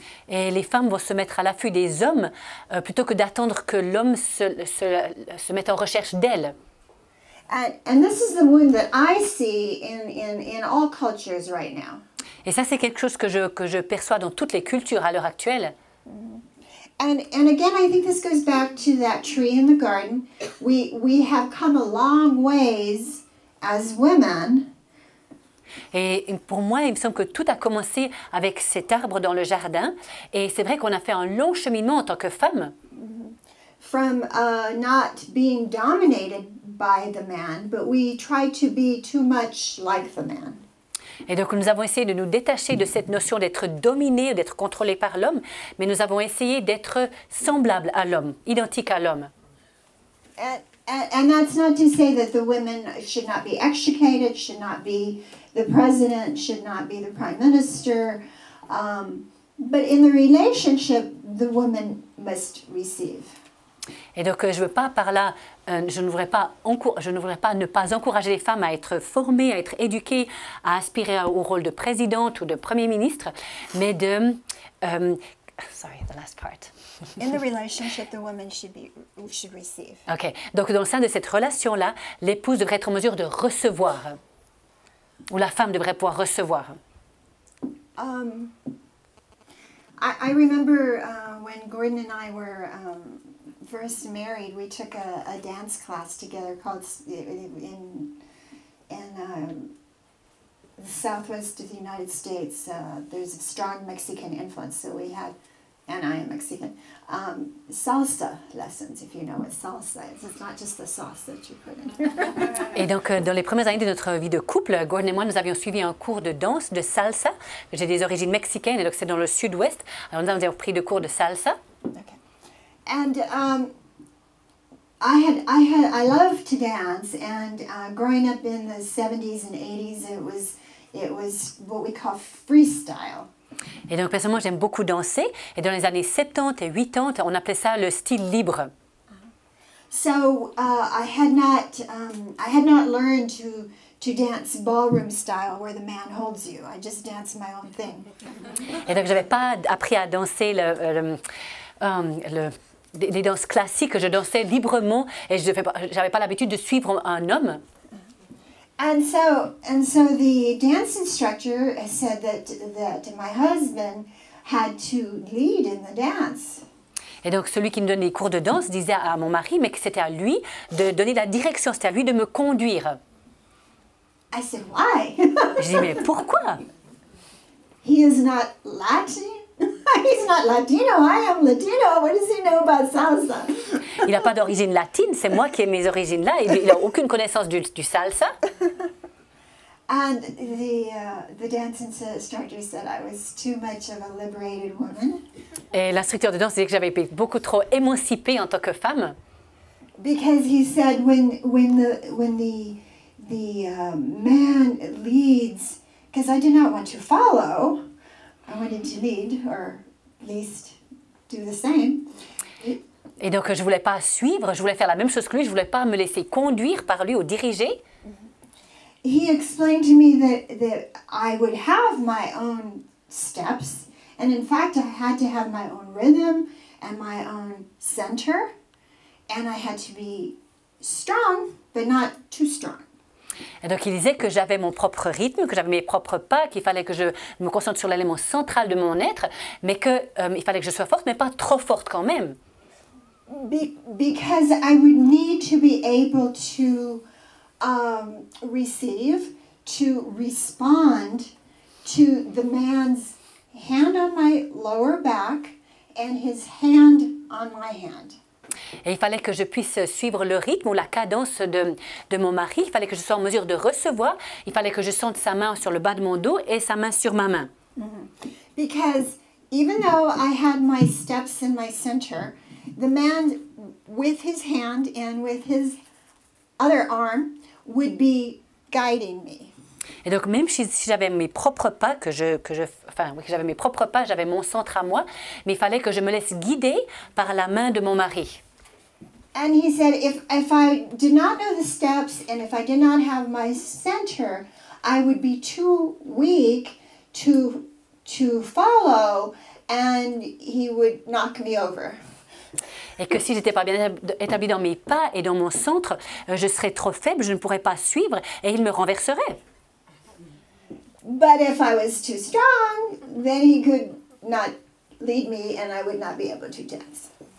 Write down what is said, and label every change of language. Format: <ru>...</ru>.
<fr>Et les femmes vont se mettre à l'affût des hommes plutôt que d'attendre que l'homme se mette en recherche d'elles.</fr> <en>And this is the wound that I see in all cultures right now.</en> <fr>Et ça, c'est quelque chose que je perçois dans toutes les cultures à l'heure actuelle.</fr> <en>And again, I think this goes back to that tree in the garden. We have come a long ways as women</en> <fr>Et pour moi, il me semble que tout a commencé avec cet arbre dans le jardin. Et c'est vrai qu'on a fait un long cheminement en tant que femme.</fr> <en>From not being dominated by the man, but we try to be too much like the man.</en> <fr>Et donc nous avons essayé de nous détacher de cette notion d'être dominé, d'être contrôlé par l'homme, mais nous avons essayé d'être semblables à l'homme, identiques à l'homme.</fr> <en>And that's not to say that the women should not be extricated, should not be the president, should not be the prime minister. But in the relationship, the woman must receive.</en> <fr>Et donc je veux pas par là, je ne voudrais pas ne pas encourager les femmes à être formées, à être éduquées, à aspirer au rôle de présidente ou de premier ministre, mais de</fr> <en>sorry, the last part. In the relationship, the woman should receive.</en> <fr>Ok, donc dans le sein de cette relation-là, l'épouse devrait être en mesure de recevoir, ou la femme devrait pouvoir recevoir.</fr> <en>I remember when Gordon and I were first married, we took a dance class together called in the southwest of the United States. There's a strong Mexican influence, so we had, and I am Mexican, salsa lessons, if you know what salsa is. It's not just the sauce that you put in.</en> <fr>Et donc, dans les premières années de notre vie de couple, Gordon et moi, nous avions suivi un cours de danse, de salsa. J'ai des origines mexicaines, et donc c'est dans le sud-ouest. Alors, nous avons pris des cours de salsa. Okay.</fr> <en>And I love to dance, and growing up in the 70s and 80s, it was what we call freestyle.</en> <fr>Et donc, personnellement, j'aime beaucoup danser. Et dans les années 70 et 80, on appelait ça le style libre.</fr> <en>So I had not learned to dance ballroom style where the man holds you. I just danced my own thing.</en> <fr>Et donc, je n'avais pas appris à danser les danses classiques. Je dansais librement et je n'avais pas l'habitude de suivre un homme.</fr> <en>And so the dance instructor said that my husband had to lead in the dance.</en> <fr>Et donc, celui qui me donnait les cours de danse disait à mon mari, mais que c'était à lui de donner la direction, c'était à lui de me conduire.</fr> <en>I said, why?</en> <fr>Je dis, mais pourquoi?</fr> <en>He is not Latin. He's not Latino. I am Latino. What does he know about salsa?</en> <fr>Il n'a pas d'origine latine, c'est moi qui ai mes origines là. Il n'a aucune connaissance du salsa.</fr> <en>And the dance instructor said I was too much of a liberated woman.</en> <fr>Et l'instructeur de danse disait que j'avais été beaucoup trop émancipée en tant que femme.</fr> <en>Because he said when the man leads, because I did not want to follow, I wanted to lead, or at least do the same.</en> <fr>Et donc je voulais pas suivre, je voulais faire la même chose que lui, je voulais pas me laisser conduire par lui ou diriger.</fr> <en>He explained to me that I would have my own steps, and in fact I had to have my own rhythm and my own center, and I had to be strong, but not too strong.</en> <fr>Et donc il disait que j'avais mon propre rythme, que j'avais mes propres pas, qu'il fallait que je me concentre sur l'élément central de mon être, mais qu'il fallait que je sois forte, mais pas trop forte quand même.</fr> <en>Because I would need to be able to receive, to respond to the man's hand on my lower back and his hand on my hand.</en> <fr>Et il fallait que je puisse suivre le rythme ou la cadence de mon mari. Il fallait que je sois en mesure de recevoir. Il fallait que je sente sa main sur le bas de mon dos et sa main sur ma main.</fr> <en>Because even though I had my steps in my center, the man with his hand and with his other arm would be guiding me.</en> <fr>Et donc même si j'avais mes propres pas, que j'avais mes propres pas, j'avais mon centre à moi, mais il fallait que je me laisse guider par la main de mon mari.</fr> <en>And he said, if I did not know the steps and if I did not have my center, I would be too weak to follow, and he would knock me over.</en> <fr>Et que si j'étais pas bien établie dans mes pas et dans mon centre, je serais trop faible, je ne pourrais pas suivre et il me renverserait.</fr> <en>But if I was too strong, then he could not lead me and I would not be able to dance.</en>